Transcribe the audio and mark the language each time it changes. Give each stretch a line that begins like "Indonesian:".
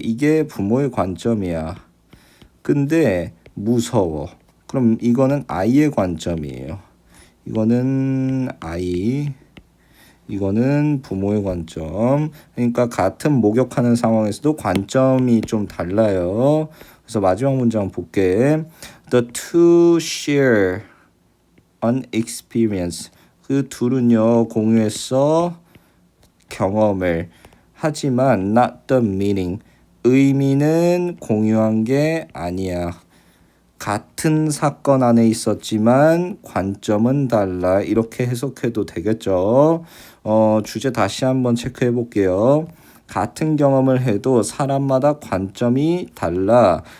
Korean: 이게 부모의 관점이야. 근데 무서워. 그럼 이거는 아이의 관점이에요. 이거는 아이, 이거는 부모의 관점. 그러니까 같은 목욕하는 상황에서도 관점이 좀 달라요. 그래서 마지막 문장 볼게.
English: The two share an experience.
Korean: 그 둘은요 공유했어 경험을. 하지만
English: not the meaning.
Korean: 의미는 공유한 게 아니야. 같은 사건 안에 있었지만 관점은 달라. 이렇게 해석해도 되겠죠. 주제 다시 한번 체크해 볼게요. 같은 경험을 해도 사람마다 관점이 달라.